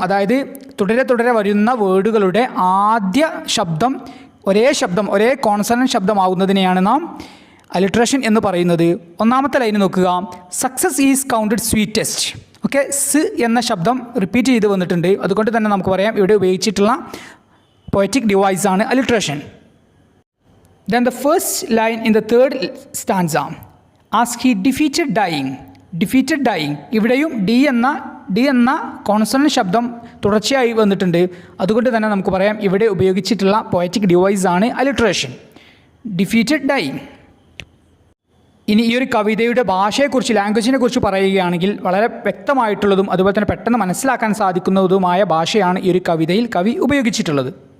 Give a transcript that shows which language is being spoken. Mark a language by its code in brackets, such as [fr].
[ml] അതായത് തുടരെ വരുന്ന വേർഡുകളുടെ ആദ്യ ശബ്ദം ഒരേ കോൺസണന്റ് ശബ്ദമാവുന്നതിനെയാണ് നാം അലിട്രേഷൻ എന്ന് പറയുന്നത്. ഒന്നാമത്തെ ലൈൻ നോക്കുക. [en] Success is counted sweetest. [ml] Okay, സ് എന്ന ശബ്ദം റിപ്പീറ്റ് ചെയ്ത് വന്നിട്ടുണ്ട്. അതുകൊണ്ട് തന്നെ നമുക്ക് പറയാം ഇവിടെ ഉപയോഗിച്ചിട്ടുള്ള poetic ഡിവൈസാണ് alliteration. [en] Then the first line in the third stanza, as he defeated dying. [ml] ഇവിടെയും ഡി എന്ന കോൺസണന്റ് ശബ്ദം തുടർച്ചയായി വന്നിട്ടുണ്ട്. അതുകൊണ്ട് തന്നെ നമുക്ക് പറയാം ഇവിടെ ഉപയോഗിച്ചിട്ടുള്ള പോയറ്റിക് ഡിവൈസ് ആണ് അലിട്രേഷൻ. [en] Defeated dying. [ml] ഇനി ഈ ഒരു കവിതയുടെ ഭാഷയെക്കുറിച്ച്, ലാംഗ്വേജിനെ കുറിച്ച് പറയുകയാണെങ്കിൽ വളരെ വ്യക്തമായിട്ടുള്ളതും അതുപോലെ തന്നെ പെട്ടെന്ന് മനസ്സിലാക്കാൻ സാധിക്കുന്നതുമായ ഭാഷയാണ് ഈ ഒരു കവിതയിൽ കവി ഉപയോഗിച്ചിട്ടുള്ളത്.